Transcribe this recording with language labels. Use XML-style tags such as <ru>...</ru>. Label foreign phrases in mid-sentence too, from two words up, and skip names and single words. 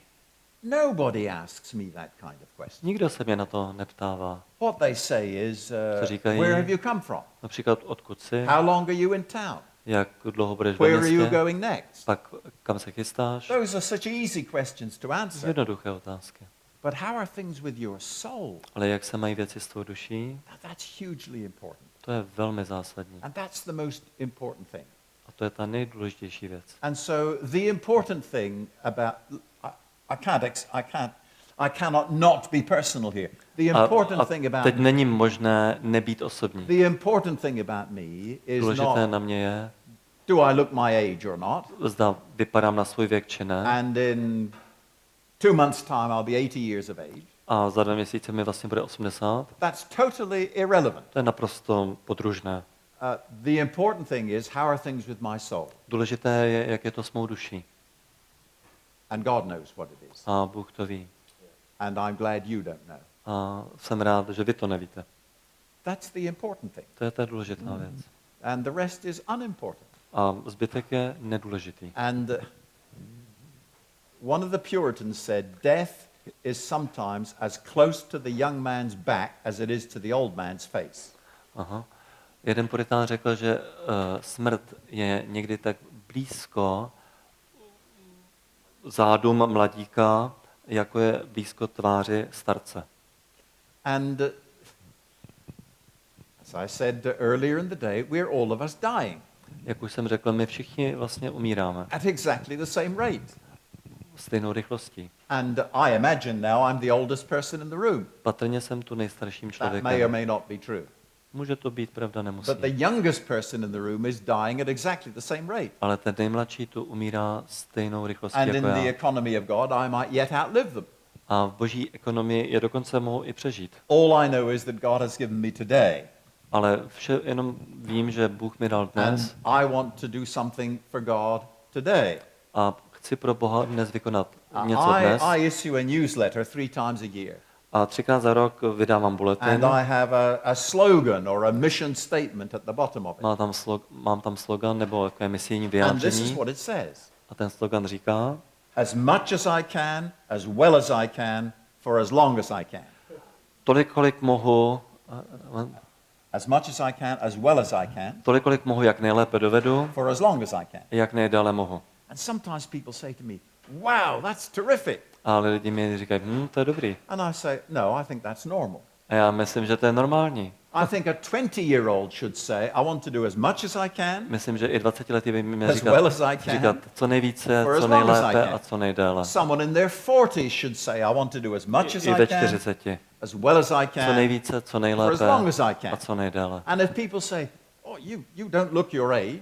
<en>Nobody asks me that kind of question.</en> <cs>Nikdo se mě na to neptává.</cs> <en>What they say is,</en> <cs>Co říkají?</cs> <en>where have you come from?</en> <cs>Například odkud jsi,</cs> <en>How long are you in town?</en> <cs>jak dlouho budeš ve</cs> <en>Where are you</en> <cs>městě,</cs> <en>going next?</en> <cs>pak kam se chystáš.</cs> <en>Those are such easy questions to answer.</en> <cs>Jednoduché otázky.</cs> <en>But how are things with your soul?</en> <cs>Ale jak se mají věci s tvou duší,</cs> <en>That's hugely important.</en> <cs>to je velmi zásadní.</cs> <en>And that's the most important thing.</en> <cs>A to je ta nejdůležitější věc.</cs> <en>And so the important thing about I cannot not be personal here. The important thing about</en> <cs>teď není možné nebýt osobní.</cs> <en>the important thing about me is</en> <cs>Důležité</cs> <en>not</en> <cs>na mě je,</cs> <en>do I look my age or not?</en> <cs>zda vypadám na svůj věk či ne.</cs> <en>And in 2 months' time I'll be 80 years of age.</en> <cs>A za 2 měsíce mi vlastně bude 80.</cs> <en>That's totally irrelevant.</en> <cs>To je naprosto podružné.</cs> <en>The important thing is how are things with my soul?</en> <cs>Důležité je, jak je to s mou duší.</cs> <en>And God knows what it is.</en> <cs>A Bůh to ví.</cs> <en>And I'm glad you don't know.</en> <cs>A jsem rád, že vy to nevíte.</cs> <en>That's the important thing.</en> <cs>To je ta důležitá věc.</cs> <en>And the rest is unimportant.</en> <cs>A zbytek je nedůležitý.</cs> <en>And one of the Puritans said, death is sometimes as close to the young man's back as it is to the old man's face. Aha.</en> <cs>Jeden puritán řekl, že smrt je někdy tak blízko zádům mladíka, jako je blízko tváři starce.</cs> <en>And as I said earlier in the day, we're all of us dying</en> <cs>Jak už jsem řekl, my všichni vlastně umíráme.</cs> <en>at exactly the same rate.</en> <cs>stejnou rychlostí.</cs> <en>And I imagine now I'm the oldest person in the room.</en> <cs>Patrně jsem tu nejstarším</cs> <en>That may or</en> <cs>člověkem.</cs> <en>may not be true.</en> <cs>Může to být pravda, nemusí.</cs> <en>But the youngest person in the room is dying at exactly the same rate.</en> <cs>Ale ten nejmladší tu umírá stejnou rychlostí</cs> <en>And in</en> <cs>jako</cs> <en>the</en> <cs>já.</cs> <en>economy of God, I might yet outlive them.</en> <cs>A v boží ekonomii je dokonce mohou i přežít.</cs> <en>All I know is that God has given me today.</en> <cs>Ale jenom vím, že Bůh mi dal</cs> <en>And</en> <cs>dnes</cs> <en>I want to do something for God today.</en> <cs>a chci pro Boha dnes vykonat něco dnes.</cs> <en>I issue a newsletter 3 times a year.</en> <cs>A 3krát za rok vydávám</cs> <en>And</en> <cs>bulletin.</cs> <en>I have a slogan or a mission statement at the bottom of it.</en> <cs>Mám tam slogan nebo takové misijní</cs> <en>And this is</en> <cs>vyjádření.</cs> <en>what it says.</en> <cs>A ten slogan říká,</cs> <en>As much as I can, as well as I can, for as long as I can.</en> <cs>tolik, kolik mohu,</cs> <en>As much as I can, as well as I can,</en> <cs>tolik, kolik mohu, jak nejlépe dovedu,</cs> <en>for as long as I can.</en> <cs>jak nejdále mohu.</cs> <en>And sometimes people say to me, wow, that's terrific.</en> <cs>Ale lidi mi říkají, to je dobrý.</cs> <en>And I say, no, I think that's normal.</en> <cs>A já myslím, že to je normální.</cs> <en>I think a 20-year-old should say, I want to do as much as I can,</en> <cs>Myslím, že i 20letý by měl</cs> <en>as well as I can,</en> <cs>říkat co nejvíce,</cs> <en>for as</en> <cs>co</cs> <en>long as I</en> <cs>nejlépe</cs> <en>can.</en> <cs>a co nejdéle.</cs> <en>Someone in their 40s should say, I want to do as much as I I</en> <cs>ve</cs> <en>can,</en> <cs>40.</cs> <en>as well as I</en> <cs>Co</cs> <en>can,</en> <cs>nejvíce, co</cs> <en>for as</en> <cs>nejlépe</cs> <en>long as I</en> <cs>a</cs> <en>can.</en> <cs>co nejdéle.</cs> <en>And if people say, oh, you don't look your age,</en>